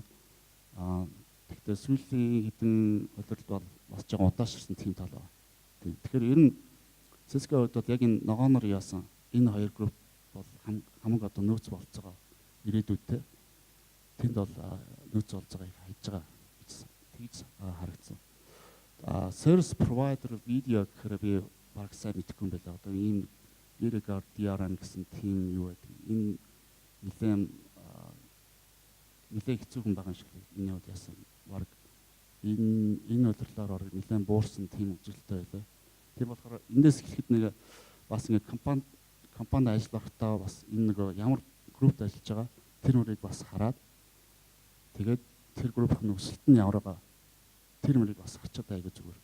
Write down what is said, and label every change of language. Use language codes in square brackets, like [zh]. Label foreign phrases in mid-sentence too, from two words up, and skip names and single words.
[mn] Гэхдээ сүүлийн хэдэн үйлдвэрлэлд бол бас жоо удаашрсан тийм тал байна. Тэгэхээр ер нь Cisco хувьд бол яг энэ ногооноор яасан энэ хоёр групп бол хамаг одоо нөөц болцоогоо ирээдүйдээ тэнд бол нөөц болж байгааг хайж байгаа гэж харагдсан. [en] Service provider video [mn] гэхээр би баг сайн мэдэхгүй юм байна. Одоо ийм [en] Irregular DRM [mn] гэсэн тийм юу байдаг. Энэ нэлээд хэцүүхэн байгаа юм шиг миний хувьд яасан. Баг энэ үйлдвэрлэлээр нэлээд буурсан тийм үзүүлэлттэй байлаа. Тийм болохоор эндээс эхлэхэд нэг бас ингэ компанид ажиллахдаа бас энэ нэг ямар группт ажиллаж байгаа тэр мөрийг бас хараад тэгээд тэр группийн өсөлт нь ямар байгаа тэр мөрийг бас харчаад айгүй зүгээр.